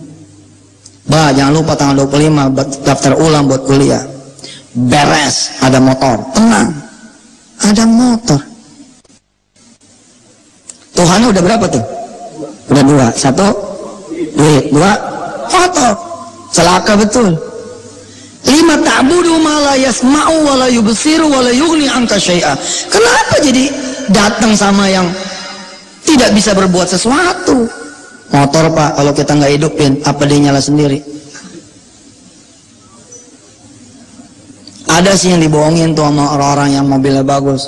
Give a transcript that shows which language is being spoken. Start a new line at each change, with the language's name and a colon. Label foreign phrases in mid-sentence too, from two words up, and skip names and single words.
Indonesian: Bah, jangan lupa tanggal 25 daftar ulang buat kuliah. Beres, ada motor. Tenang, ada motor. Tuhan udah berapa tuh? Udah 2. 1 duit, 2 motor. Celaka betul.
Arabic: 5 تعبد ما لا يسمع ولا يبصر ولا يغني عنك شيئا.
Indonesian: Kenapa jadi datang sama yang tidak bisa berbuat sesuatu? Motor, Pak, kalau kita nggak hidupin, apa dia nyala sendiri? Ada sih yang dibohongin tuh sama orang-orang yang mobilnya bagus.